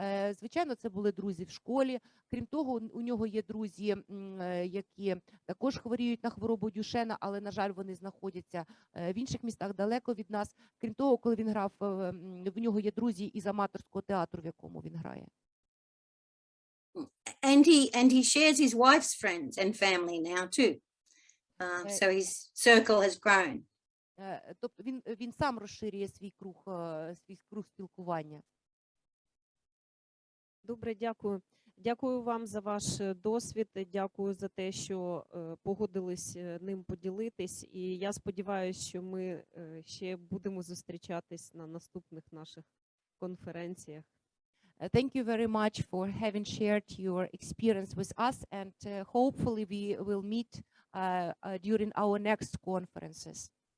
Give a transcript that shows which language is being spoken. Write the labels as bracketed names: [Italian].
[Ukrainian] Звичайно, це були друзі в школі. Крім того, у нього є друзі, які також хворіють на хворобу Дюшенна, але, на жаль, вони знаходяться в інших містах, далеко від нас. Крім того, коли він грав, в нього є друзі із аматорського театру, в якому він грає. [English] And he shares his wife's friends and family now too. So his circle has grown. [Ukrainian] Тобто він сам розширює свій круг спілкування. Добре, дякую. Дякую вам за ваш досвід, дякую за те, що погодились ним поділитись. І я сподіваюся, що ми ще будемо зустрічатись на наступних наших конференціях. [English] Thank you very much for having shared your experience with us, and hopefully we will meet during our next conferences.